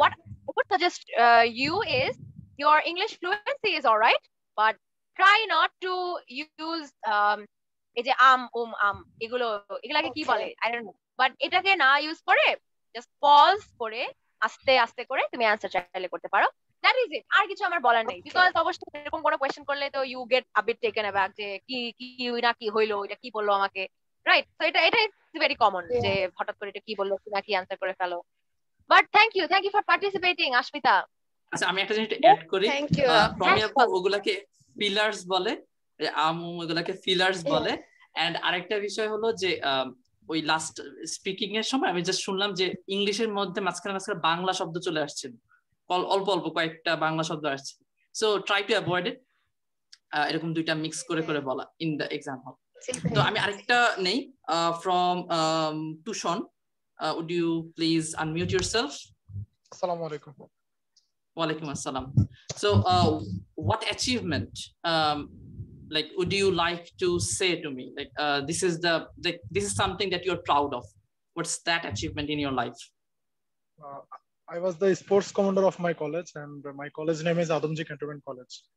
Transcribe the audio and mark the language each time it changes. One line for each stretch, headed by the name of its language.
English: what I would suggest you is your English fluency is all right, but try not to use
Bangla: এই যে এগুলাকে কি বলে
English: I don't know, but
Bangla: এটাকে না ইউজ করে
English: just pause করে
Bangla: আস্তে আস্তে করে তুমি অ্যানসার চাইলে করতে পারো।
English: That is it.
Bangla: আর কিছু আমার বলার নেই, বিকজ অবশ্যই এরকম কোনো কোয়েশ্চেন করলে তো
English: you get a bit taken aback
Bangla: যে কি কি না কি হইলো, এটা কি বললো আমাকে, রাইট? তো এটা ইজ ভেরি কমন যে হঠাৎ করে এটা কি বললো কি না কি অ্যানসার করে ফেলো।
English: But thank you for participating Ashmita.
Bangla: আচ্ছা, আমি একটা জিনিস অ্যাড করি,
English: Thank you.
Bangla: প্রমি আপু ওগুলাকে ফিলার্স বলে, আমু ওগুলাকে ফিলার্স বলে। এন্ড আরেকটা বিষয় হলো যে ওই লাস্ট স্পিকিং এর সময় আমি জাস্ট শুনলাম যে ইংলিশের মধ্যে মাঝখানে বাংলা শব্দ চলে আসছিল, অল্প অল্প কয়েকটা বাংলা শব্দ আসছে।
English: so try to avoid it,
Bangla: এরকম দুইটা মিক্স করে করে বলা
English: In the exam hall.
Bangla: তো আমি আরেকটা নেই
English: From tuition, would you please unmute yourself?
Arabic: Assalamu alaikum. Wa alaikum assalam.
English: So what achievement like would you like to say to me, like this is something that you're proud of? What's that achievement in your life? I was the sports commander of my college, and my college name is Adamji Cantonment College.